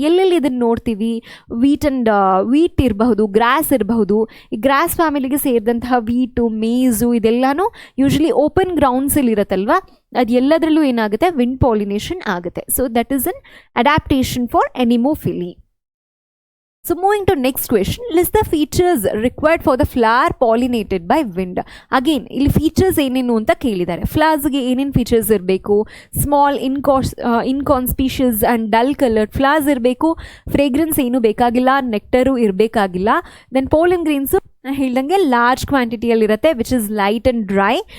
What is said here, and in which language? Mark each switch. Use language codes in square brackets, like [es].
[kn] ಎಲ್ಲೆಲ್ಲಿ ಇದನ್ನು ನೋಡ್ತೀವಿ? ವೀಟ್ ಇರಬಹುದು, ಗ್ರಾಸ್ ಇರಬಹುದು. ಈ ಗ್ರಾಸ್ ಫ್ಯಾಮಿಲಿಗೆ ಸೇರಿದಂತಹ ವೀಟು, ಮೇಝು ಇದೆಲ್ಲನೂ ಯೂಶಲಿ ಓಪನ್ ಗ್ರೌಂಡ್ಸಲ್ಲಿ ಇರುತ್ತಲ್ವ, ಅದು ಎಲ್ಲದರಲ್ಲೂ ಏನಾಗುತ್ತೆ? ವಿಂಡ್ ಪಾಲಿನೇಷನ್ ಆಗುತ್ತೆ. [en] So that is an adaptation for anemophily. So moving to next question, list the features required for the flower pollinated by wind. [kn] Again, ಇಲ್ಲಿ ಫೀಚರ್ಸ್ ಏನೇನು ಅಂತ ಕೇಳಿದ್ದಾರೆ. ಫ್ಲವರ್ಸ್ಗೆ ಏನೇನು ಫೀಚರ್ಸ್ ಇರಬೇಕು? Small ಇನ್ಕಾನ್ಸ್ಪೀಷಿಯಸ್ and dull coloured flowers ಇರಬೇಕು, fragrance ಏನೂ ಬೇಕಾಗಿಲ್ಲ, ನೆಕ್ಟರು ಇರಬೇಕಾಗಿಲ್ಲ. ದೆನ್ ಪೋಲನ್ ಗ್ರೀನ್ಸು ಹೇಳ್ದಂಗೆ large ಕ್ವಾಂಟಿಟಿಯಲ್ಲಿರುತ್ತೆ, [en] Which is light and dry.